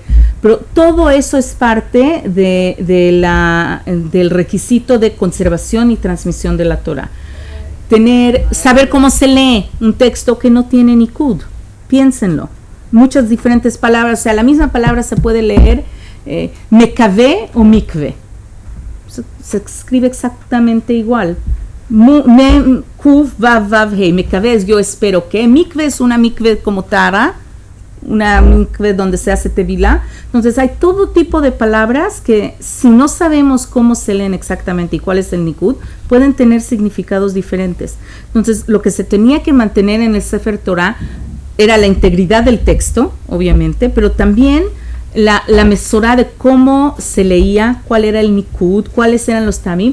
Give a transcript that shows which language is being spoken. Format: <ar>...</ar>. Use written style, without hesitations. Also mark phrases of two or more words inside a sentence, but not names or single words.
<es>Pero todo eso es parte del requisito de conservación y transmisión de la Torah. Saber cómo se lee un texto que no tiene nikud, piénsenlo. Muchas diferentes palabras, o sea, la misma palabra se puede leer mekave o mikve. Se escribe exactamente igual. Kuf, vav, vav, hey. Mekave es yo espero que. Mikve es una mikve como tara, una mikve donde se hace tevilá. Entonces hay todo tipo de palabras que si no sabemos cómo se leen exactamente y cuál es el nikud, pueden tener significados diferentes. Entonces lo que se tenía que mantener en el</es> <he>ספר תורה</he> <es>era la integridad del texto, obviamente, pero también la mesorá de cómo se leía, cuál era el nikud, cuáles eran los tamim.</es>